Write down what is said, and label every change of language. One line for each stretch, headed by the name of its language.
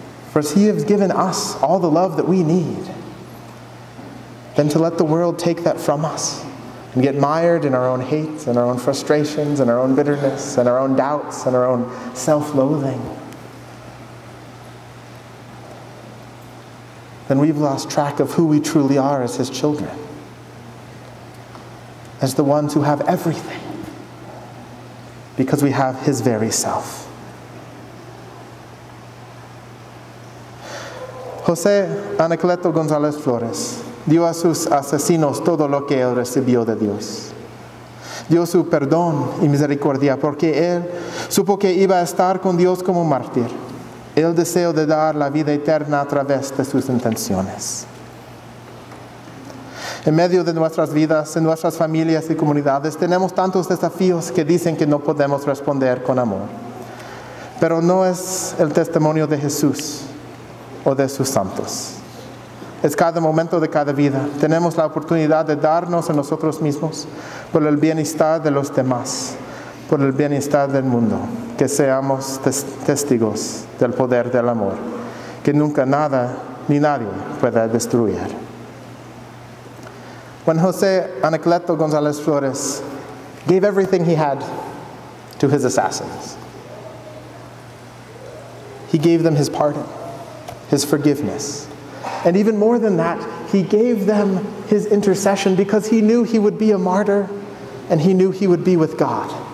English: For He has given us all the love that we need, then to let the world take that from us and get mired in our own hates and our own frustrations and our own bitterness and our own doubts and our own self-loathing, then we've lost track of who we truly are as His children, as the ones who have everything, because we have His very self.
Spanish: José Anacleto González Flores dio a sus asesinos todo lo que él recibió de Dios. Dio su perdón y misericordia porque él supo que iba a estar con Dios como mártir. El deseo de dar la vida eterna a través de sus intenciones. En medio de nuestras vidas, en nuestras familias y comunidades, tenemos tantos desafíos que dicen que no podemos responder con amor. Pero no es el testimonio de Jesús o de sus santos. Es cada momento de cada vida. Tenemos la oportunidad de darnos a nosotros mismos por el bienestar de los demás, por el bienestar del mundo, que seamos testigos del poder del amor, que nunca nada ni nadie pueda destruir.
English: When José Anacleto González Flores gave everything he had to his assassins, he gave them his pardon, his forgiveness. And even more than that, he gave them his intercession because he knew he would be a martyr and he knew he would be with God.